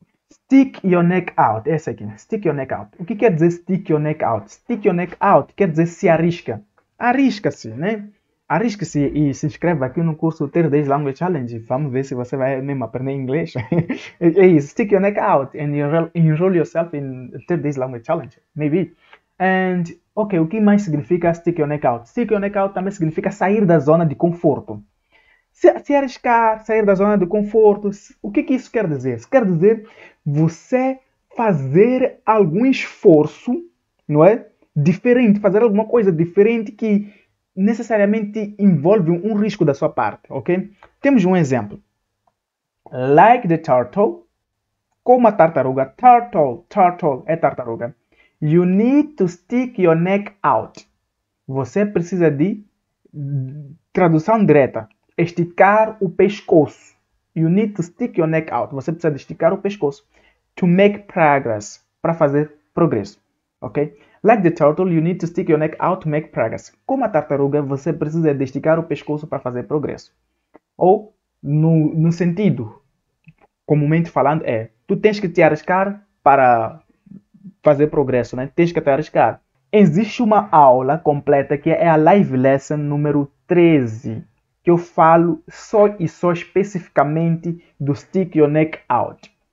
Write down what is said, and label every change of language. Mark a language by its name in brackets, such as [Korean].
[English] Stick your neck out. [Portuguese] Essa aqui. [English] Stick your neck out. [Portuguese] O que quer dizer [English] stick your neck out? Stick your neck out [Portuguese] quer dizer se arrisca. Arrisca-se, né? Arrisque-se e se inscreva aqui no curso 30 Days Language Challenge. Vamos ver se você vai mesmo aprender inglês. É isso. [English] Stick your neck out and enroll yourself in 30 Days Language Challenge. Maybe. And, ok, [Portuguese] o que mais significa [English] stick your neck out? Stick your neck out [Portuguese] também significa sair da zona de conforto. Se arriscar, sair da zona de conforto. O que isso quer dizer? Isso quer dizer você fazer algum esforço, não é? Diferente, fazer alguma coisa diferente que necessariamente envolve um risco da sua parte, ok? Temos um exemplo. [English] Like the turtle, [Portuguese] como a tartaruga. Turtle é tartaruga. [English] You need to stick your neck out. [Portuguese] Você precisa de, tradução direta, esticar o pescoço. [English] You need to stick your neck out. [Portuguese] Você precisa de esticar o pescoço. [English] To make progress, [Portuguese] para fazer progresso, ok? [English] Like the turtle, you need to stick your neck out to make progress. [Portuguese] Como a tartaruga, você precisa de esticar o pescoço para fazer progresso. Ou, no sentido, comumente falando, tu tens que te arriscar para fazer progresso, né? Tens que te arriscar. Existe uma aula completa que é a Live Lesson número 13, que eu falo só especificamente do Stick Your Neck Out.